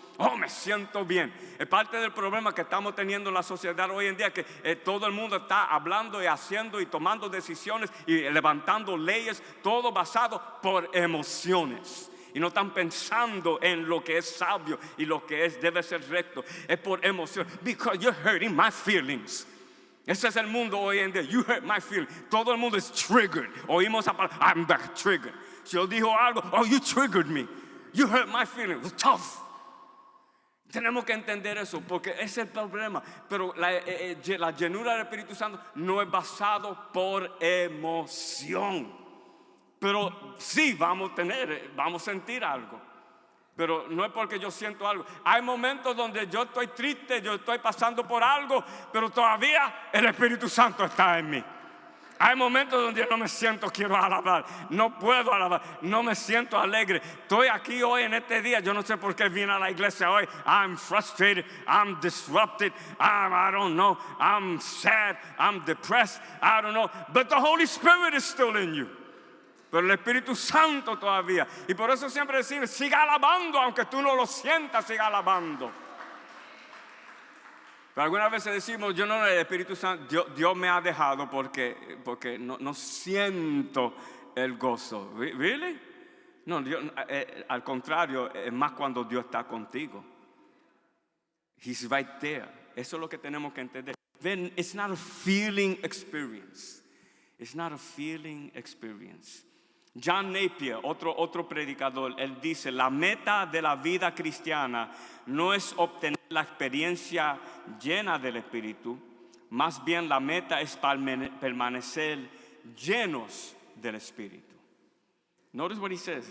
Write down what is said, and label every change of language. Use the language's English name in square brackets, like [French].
[Spanish] Oh, me siento bien. Es parte del problema que estamos teniendo en la sociedad hoy en día, que todo el mundo está hablando y haciendo y tomando decisiones y levantando leyes, todo basado por emociones. Y no están pensando en lo que es sabio y lo que debe ser recto. Es por emoción. [English] Because you're hurting my feelings. [Spanish] Ese es el mundo hoy en día. [English] You hurt my feelings. [Spanish] Todo el mundo es triggered. Oímos esa palabra, [English] I'm back triggered. [Spanish] Si yo digo algo, [English] oh, you triggered me. You hurt my feelings. It's tough. [Spanish] Tenemos que entender eso porque ese es el problema. Pero la llenura del Espíritu Santo no es basado por emoción. Pero sí vamos a sentir algo. Pero no es porque yo siento algo. Hay momentos donde yo estoy triste, yo estoy pasando por algo, pero todavía el Espíritu Santo está en mí. Hay momentos donde yo no me siento, quiero alabar, no puedo alabar, no me siento alegre. Estoy aquí hoy en este día, yo no sé por qué vine a la iglesia hoy. [English] I'm frustrated, I'm disrupted, I don't know, I'm sad, I'm depressed, I don't know. But the Holy Spirit is still in you. [Spanish] Pero el Espíritu Santo todavía. Y por eso siempre decimos, siga alabando, aunque tú no lo sientas, siga alabando. Pero algunas veces decimos, yo no, el Espíritu Santo, Dios me ha dejado porque no siento el gozo. ¿Really? No, Dios, al contrario, es más cuando Dios está contigo. [English] He's right there. [Spanish] Eso es lo que tenemos que entender. [English] Then it's not a feeling experience. It's not a feeling experience. [Spanish] John Napier, otro predicador, él dice, la meta de la vida cristiana no es obtener la experiencia llena del Espíritu, más bien la meta es permanecer llenos del Espíritu. [English] Notice what he says.